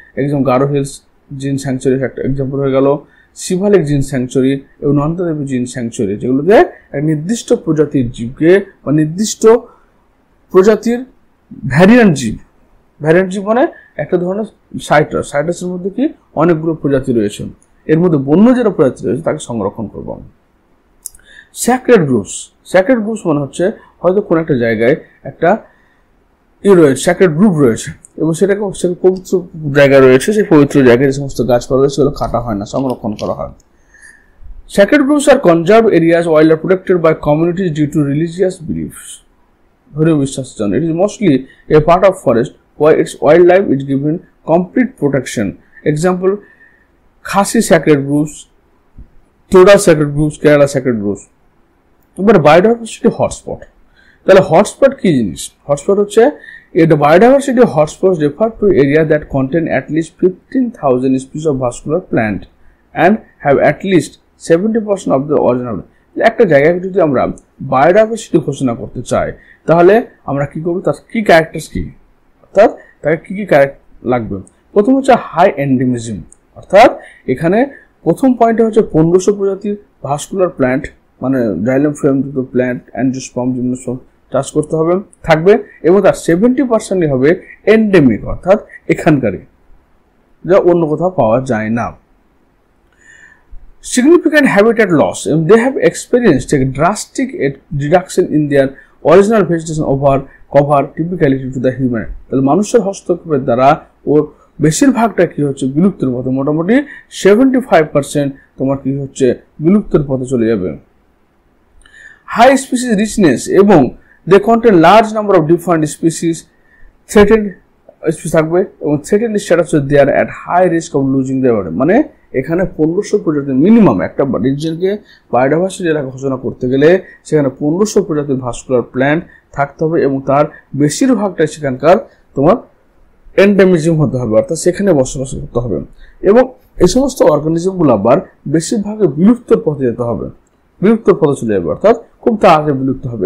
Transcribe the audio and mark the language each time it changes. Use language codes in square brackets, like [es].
[bn] একদম গারো হিলস জিন স্যাংচুয়ারি একটা এক্সাম্পল হয়ে গেল, শিবালিক জিন স্যাংচুয়ারি এবং নন্দাদেবী জিন স্যাংচুয়ারি, যেগুলোতে এক নির্দিষ্ট প্রজাতির জীবকে বা নির্দিষ্ট প্রজাতির ভ্যারিয়েন্ট জীব মানে একটা ধরনের সাইট্রাসের মধ্যে কি অনেকগুলো প্রজাতি রয়েছে, এর মধ্যে বন্য যেটা প্রজাতি রয়েছে তাকে সংরক্ষণ করব। স্যাক্রেড গ্রুপস মানে হচ্ছে হয়তো কোনো একটা জায়গায় একটা স্যাক্রেড গ্রুপ রয়েছে এবং সেটাকে পবিত্র জায়গা রয়েছে, সেই পবিত্র জায়গায় যে সমস্ত গাছপালা রয়েছে সেগুলো কাটা হয় না, সংরক্ষণ করা হয়। [en] Sacred groves are conserved areas while are protected by communities due to religious beliefs. It is mostly a part of forest where its wildlife is given complete protection. Example: Khasi sacred groves, Toda sacred groves, Kerala sacred groves. But biodiversity hotspot. [bn] তাহলে hotspot কি জিনিস? Hotspot হচ্ছে [en] the biodiversity hotspots refer to area that contain at least 15,000 species of vascular plant and have at least 70% of the original. [bn] একটা জায়গায় যদি আমরা biodiversity ঘোষণা করতে চাই তাহলে আমরা কি করব, তার কি ক্যারেক্টার্স কি, অর্থাৎ তাকে কি কি লাগবে। প্রথম হচ্ছে হাই এন্ডেমিজম, অর্থাৎ এখানে প্রথম পয়েন্টে হচ্ছে 1500 প্রজাতির ভাস্কুলার প্ল্যান্ট মানে জাইলাম ফ্রেম যুক্ত প্ল্যান্ট অ্যাঞ্জিওস্পার্ম জিমনোস্পার্ম চাষ করতে হবে থাকবে এবং তার 70% হবে এন্ডেমিক, অর্থাৎ এখানকারই, যা অন্য কোথাও পাওয়া যায় না। [en] Significant habitat loss, and they have experienced a drastic reduction in their original vegetation cover typically due to the human. [bn] তাহলে মানুষের হস্তক্ষেপের দ্বারা ওর বেশিরভাগটা কি হচ্ছে বিলুপ্তির পথে, মোটামুটি 75% তোমার কি হচ্ছে বিলুপ্তির পথে চলে যাবে। হাই স্পিসিস রিচনেস এবং [en] they contain large number of different species, threatened species [bn] থাকবে এবং [en] threatened status they are at high risk of losing their body, [bn] মানে এখানে 1500 প্রজাতির মিনিমাম, একটা রিজিয়নকে বায়োডাইভার্সিটি এলাকা ঘোষণা করতে গেলে সেখানে 1500 প্রজাতির ভাস্কুলার প্ল্যান্ট থাকতে হবে এবং তার বেশিরভাগটাই সেখানকার তোমার এন্ডেমিজম হতে হবে, অর্থাৎ সেখানে বসবাস করতে হবে। এবং এই সমস্ত অর্গানিজমগুলো আবার বেশিরভাগই বিলুপ্তর পথে যেতে হবে, বিলুপ্তর পথে চলে যাবে, অর্থাৎ খুব তাড়াতাড়ি বিলুপ্ত হবে।